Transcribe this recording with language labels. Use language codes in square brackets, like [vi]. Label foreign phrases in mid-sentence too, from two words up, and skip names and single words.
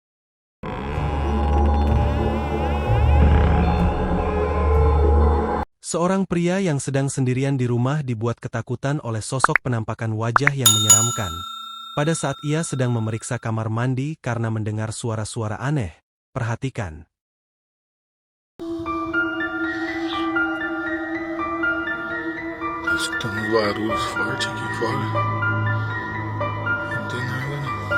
[id] Seorang pria yang sedang sendirian di rumah dibuat ketakutan oleh sosok penampakan wajah yang menyeramkan. Pada saat ia sedang memeriksa kamar mandi karena mendengar suara-suara aneh. Perhatikan. [pt] Escutamos barulhos fortes aqui fora. Não tem nada, não.